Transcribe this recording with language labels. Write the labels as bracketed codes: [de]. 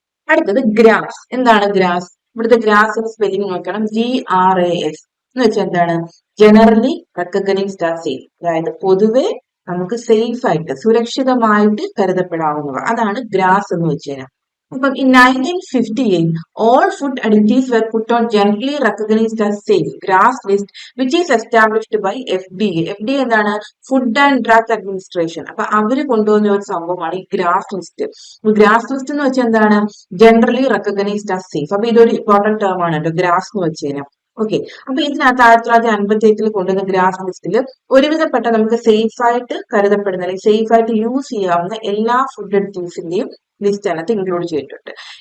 [ml] അടുത്തത് ഗ്രാസ്. എന്താണ് ഗ്രാസ്? ഇവിടുത്തെ ഗ്രാസ് സ്പെല്ലിംഗ് നോക്കണം. GRAS എന്ന് വെച്ചാൽ എന്താണ്? [en] Generally recognised as safe. [ml] അതായത് പൊതുവെ നമുക്ക് സേഫ് ആയിട്ട് സുരക്ഷിതമായിട്ട് കരുതപ്പെടാവുന്നവ, അതാണ് ഗ്രാസ് എന്ന് വെച്ച് കഴിഞ്ഞാൽ. അപ്പം [en] in 1958 all food additives were put on generally recognized as safe GRAS list which is established by FDA. [ml] FDA എന്താണ്? [en] Food and drug administration. [ml] അപ്പൊ അവര് കൊണ്ടുവന്ന ഒരു സംഭവമാണ് ഈ ഗ്രാസ് ലിസ്റ്റ്. ഗ്രാസ് ലിസ്റ്റ് എന്ന് വെച്ചാൽ എന്താണ്? [en] Generally recognised as safe. [ml] അപ്പൊ ഇതൊരു ഇമ്പോർട്ടന്റ് ടേം ആണ് കേട്ടോ, ഗ്രാസ് എന്ന് വെച്ച് കഴിഞ്ഞാൽ. ഓക്കെ. അപ്പൊ ഇതിനകത്ത് 1958 കൊണ്ടുവന്ന ഗ്രാഫ് ലിസ്റ്റിൽ ഒരുവിധപ്പെട്ട നമുക്ക് സേഫ് ആയിട്ട് കരുതപ്പെടുന്ന അല്ലെങ്കിൽ സേഫ് ആയിട്ട് യൂസ് ചെയ്യാവുന്ന എല്ലാ ഫുഡ് അഡിറ്റീവ്സിന്റെയും ലിസ്റ്റ് അതിനകത്ത് ഇൻക്ലൂഡ് ചെയ്തിട്ടുണ്ട്.